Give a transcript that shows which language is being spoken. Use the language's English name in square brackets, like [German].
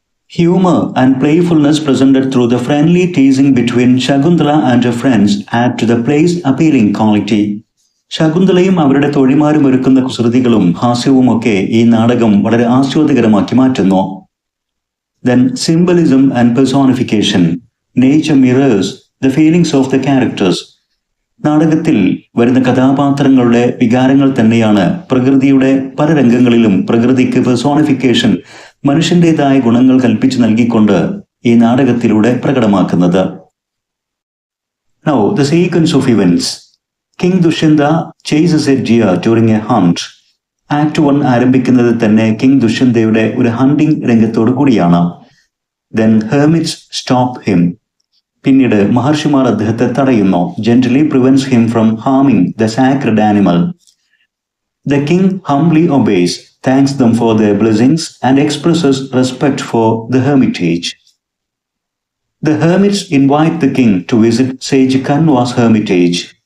[English] Humor and playfulness presented through the friendly teasing between Shakuntala and her friends add to the play's appealing quality. [Malayalam] ശകുന്തളയും അവരുടെ തോഴിമാരും ഒരുക്കുന്ന കുസൃതികളും ഹാസ്യവുമൊക്കെ ഈ നാടകം വളരെ ആസ്വാദ്യകരമാക്കി മാറ്റുന്നു. [English] Then symbolism and personification. Nature mirrors the feelings of the characters. [Malayalam] നാടകത്തിൽ വരുന്ന കഥാപാത്രങ്ങളുടെ വികാരങ്ങൾ തന്നെയാണ് പ്രകൃതിയുടെ പല രംഗങ്ങളിലും പ്രകൃതിക്ക് പെർസോണിഫിക്കേഷൻ, മനുഷ്യൻ്റെതായ ഗുണങ്ങൾ കൽപ്പിച്ചു നൽകിക്കൊണ്ട് ഈ നാടകത്തിലൂടെ പ്രകടമാക്കുന്നത്. [English] Now, the sequence of events. King Dushyanta chases a deer during a hunt. [Malayalam] Act 1 ആരംഭിക്കുന്നത് തന്നെ കിങ് ദുഷ്യന്തയുടെ ഒരു ഹണ്ടിങ് രംഗത്തോടു കൂടിയാണ്. [English] Then hermits stop him. [Malayalam] പിന്നീട് മഹർഷിമാർ അദ്ദേഹത്തെ തടയുന്നു. [English] Gently prevents him from harming the sacred animal. The king humbly obeys, thanks them for their blessings, and expresses respect for the hermitage. The hermits invite the king to visit Sage Kanwa's hermitage.